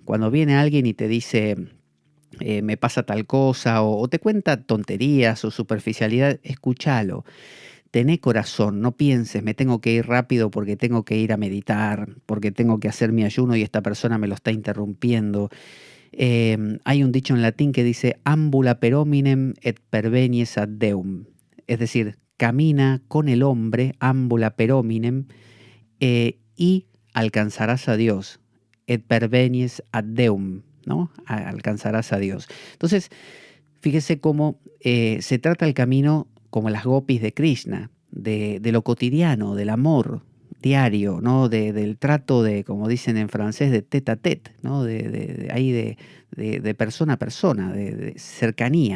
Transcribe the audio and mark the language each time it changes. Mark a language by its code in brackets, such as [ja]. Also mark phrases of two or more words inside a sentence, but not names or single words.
[es] Cuando viene alguien y te dice, me pasa tal cosa, o te cuenta tonterías o superficialidad, escúchalo. Tené corazón, no pienses, me tengo que ir rápido porque tengo que ir a meditar, porque tengo que hacer mi ayuno y esta persona me lo está interrumpiendo. Hay un dicho en latín que dice, [la] ambula per hominem et pervenies ad Deum. [es] Es decir, camina con el hombre, [la] ambula per hominem, [es] y alcanzarás a Dios. [la] Et pervenies ad Deum, [es] ¿no? Alcanzarás a Dios. Entonces, fíjese cómo se trata el camino como las gopis de Krishna, de lo cotidiano, del amor diario, ¿no? Del trato de, como dicen en francés, de [fr] tête à tête, [es] ¿no? De persona a persona, de cercanía.